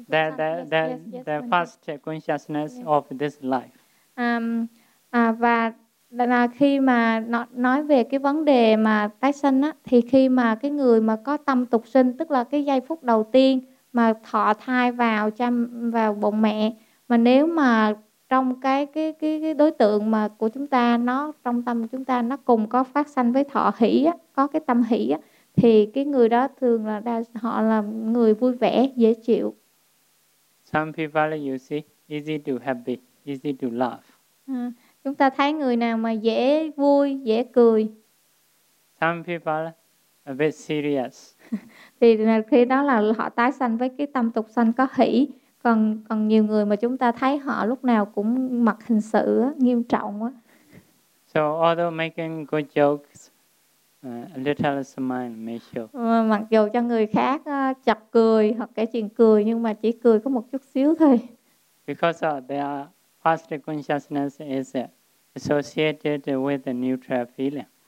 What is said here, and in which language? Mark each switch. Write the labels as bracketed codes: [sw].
[en] The first consciousness of this life. [vi] Và là khi mà nói về cái vấn đề mà tái sinh á, thì khi mà cái người mà có tâm tục sinh, tức là cái giây phút đầu tiên mà thọ thai vào vào bụng mẹ, mà nếu mà trong cái đối tượng mà của chúng ta, nó trong tâm chúng ta nó cùng có phát sanh với thọ hỷ á, có cái tâm hỷ á, thì cái người đó thường là họ là người vui vẻ, dễ chịu. [en] Some people you see easy to happy, easy to laugh. [vi] Chúng ta thấy người nào mà dễ vui, dễ cười. [en] Some people a bit serious. [vi] Thì khi đó là họ tái sanh với cái tâm tục sanh có hỷ. Còn nhiều người mà chúng ta thấy họ lúc nào cũng mặt hình sự á, nghiêm trọng á. [en] So although making good jokes, a little smile may show. [vi] Mặc dù cho người khác chọc cười hoặc kể chuyện cười, nhưng mà chỉ cười có một chút xíu thôi. [en] Because their first consciousness is associated with the neutral feeling.